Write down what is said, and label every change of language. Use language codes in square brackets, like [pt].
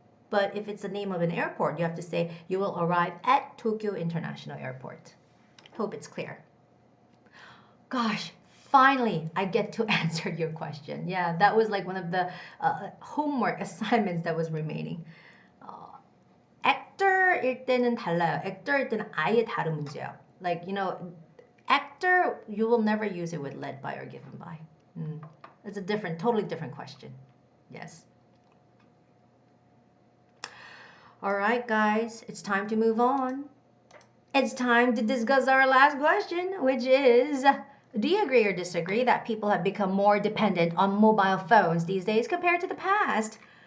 [en] But if it's the name of an airport, you have to say you will arrive at Tokyo International Airport. Hope it's clear. Gosh, finally, I get to answer your question. Yeah, that was like one of the homework assignments that was remaining. [ko] actor일 때는 달라요. actor일 때는 아예 다른 문제예요. [en] Like, you know, actor, you will never use it with led by or given by. It's a different, totally different question. Yes. All right, guys, it's time to move on. It's time to discuss our last question, which is, do you agree or disagree that people have become more dependent on mobile phones these days compared to the past?